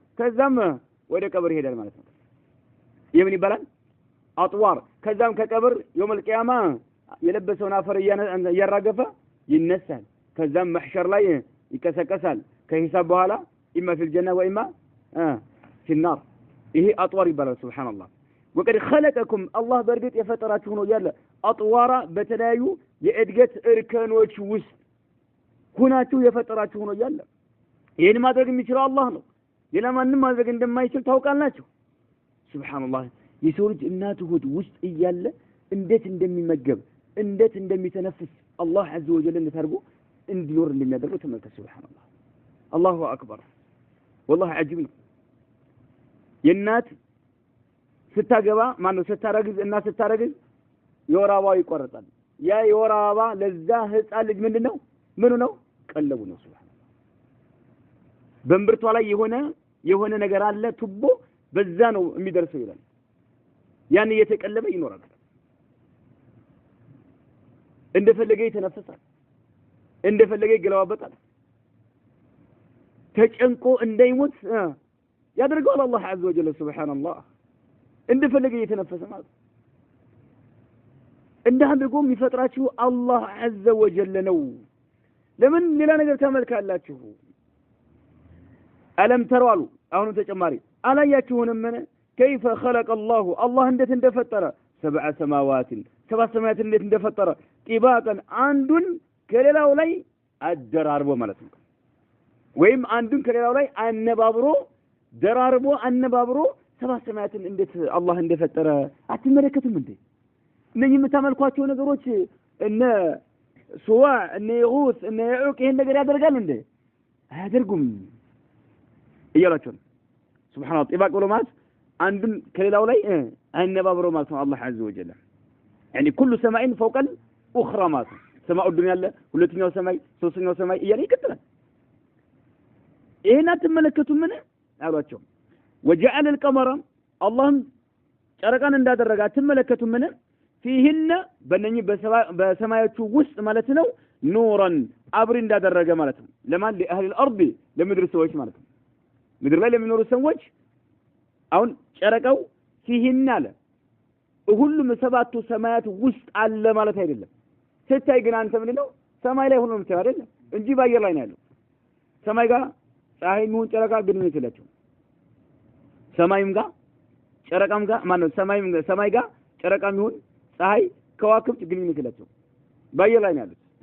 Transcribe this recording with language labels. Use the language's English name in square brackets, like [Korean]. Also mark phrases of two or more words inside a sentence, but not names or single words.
[Amharic] ከዛም ወደ ቀብር ይሄዳል ማለት ነው የምን ይባላል አጥዋር ከዛም ከቀብር [Arabic] يوم القيامة [Amharic] የለበሰውን አፈር እያራገፈ ይነሳል ከዛም መሕሸር ላይ ይከሰከሳል ከሂሳብ በኋላ [Arabic] إما في الجنة وإما في النار [Amharic] ይሄ አጥዋር ይባላል ሱብሃንአላህ [Arabic] وقد خلقكم الله [Amharic] በርግጥ የፈጠራችሁ ነው ያለ አጥዋራ በተለያዩ የእድገት እርከኖች ውስጥ ሁናችሁ የፈጠራችሁ ነው ያለ ይሄን ማድረግ የሚችለው አላህ ነው ሌላ ማንም ማድረግ እንደማይችል ታውቃላችሁ ሱብሃንአላህ የሰው ልጅ እናቱ ሆድ ውስጥ እያለ እንዴት እንደሚመገብ እንዴት እንደሚተነፍስ [Arabic] الله عز وجل [Amharic] እንደታርጎ እንዲኖር እንደሚያደርገው ተመልከቱ [Arabic] سبحان الله الله أكبر والله عجيب [Amharic] ነው የእናት ስታገባ ማነው ስታረግዝ እና ስታረግዝ የወር አበባው ይቆረጣል ያ የወር አበባ ለዛ ህፃን ልጅ ምንድነው ምኑ ነው ቀለቡ ነው ሱብሃንአላህ በእምብርቷ ላይ የሆነ ነገር አለ ቱቦ በዛ ነው የሚደርሰው ይላል ያን እየተቀለበ ይኖራል እንደፈለገ ይተነፍሳል እንደፈለገ ይገለዋበጣል ተጨንቆ እንዳይሞት ያደርገዋል [Arabic] الله عز وجل سبحان الله [Amharic] እንደፈለገ እየተነፈሰ ማለት እንዳንደጎ የሚፈጥራችሁ [Arabic] الله عز وجل [Amharic] ነው ለምን ሌላ ነገር ተመልካላችሁ አለም ተራሉ አሁን ተጨማሪ አላያችሁንም [Arabic] كيف خلق الله [Amharic] እንዴት እንደፈጠረ [Arabic] سبع سماوات سبع سماوات [Amharic] እንዴት እንደፈጠረ طباقا አንዱን ከሌላው ላይ አደራርቦ ማለት ነው ወይም አንዱን ከሌላው ላይ አነባብሮ ደራርቦ አነባብሮ [Arabic] سبع سماوات [Amharic] እንዴት አላህ እንደፈጠረ አትመለከቱም እንዴ እነኚህ የምታመልኳቸው ነገሮች እነ ሱዋ እነ ይጉስ እነ ያዑቅ ይሄን ነገር ያደርጋል እንዴ? አያደርጉም እያላቸው ነው። ሱብሃንአላህ ጥባቅ ብሎ ማለት አንዱን ከሌላው ላይ አይነባብሮ ማለት ነው። [Arabic] الله عز وجل يعني كل سماء فوق الأخرى [Amharic] ማለት ነው። [Arabic] سماء الدنيا [Amharic] አለ፣ ሁለተኛው ሰማይ፣ ሶስተኛው ሰማይ እያለ ይቀጥላል። ይሄን አትመለከቱም ምን አሏቸው። [Arabic] وجعل القمر اللهم [Amharic] ጨረቃን እንዳደረገ አትመለከቱም ምን فيهن በእነኚህ በሰማዮቹ ውስጥ ማለት ነው ኑራን አብሪ እንዳደረገ ማለት ነው። ለማን [Arabic] لأهل الأرض [Amharic] ለምድር ሰዎች ማለት ነው። ምድር ላይ ለሚኖሩ ሰዎች አሁን ጨረቃው فيهن አለ ሁሉም ሰባቱ ሰማያት ውስጥ አለ ማለት አይደለም። ስታይ ግን አንተ ምን ነው ሰማይ ላይ ሆኖ ምታይ አይደል እንጂ ባየር ላይ ነው ያለው። ሰማይ ጋር ፀሐይም ይሁን ጨረቃ ግንኙነት የላቸው። ሰማይም ጋር ጨረቃም ጋር ማነው ሰማይ ጋር ጨረቃም ይሁን ፀሐይ ከዋክብት ግንኙነት የላቸው። ባየር ላይ ነው ያሉት።